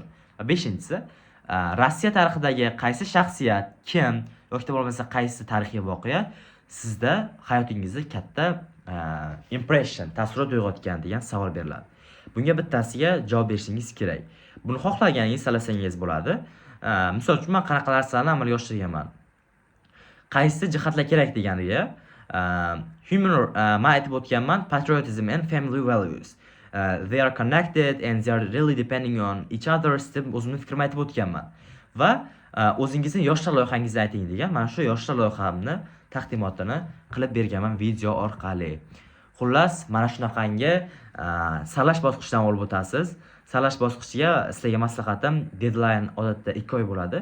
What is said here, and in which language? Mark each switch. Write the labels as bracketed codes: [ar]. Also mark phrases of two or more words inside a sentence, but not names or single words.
[uz] Va beshinchisi, Rossiya tarixidagi qaysi shaxsiyat, kim yoki bo'lmasa qaysi tarixiy voqea sizda hayotingizda katta impression, taassurot uyg'otgan degan savol beriladi. Bunga bittasiga javob berishingiz kerak. Buni xohlaganingiz tanlasangiz bo'ladi. Misol uchun men qanaqa narsalarni amalga oshirganman. Qaysi jihatlar kerak deganiga, men aytib o'tganman, [en] patriotism and family values. They are connected and they are really depending on each other [uz] deb o'zimning fikrimni aytib o'tganman. Va o'zingizning yoshlar loyihangizni ayting degan, mana shu yoshlar loyihamni taqdimotini qilib berganman video orqali. Xullas, mana shunaqangi saralash bosqichidan olib o'tasiz. Saralash bosqichiga sizlarga maslahatim, deadline odatda 2 oy bo'ladi.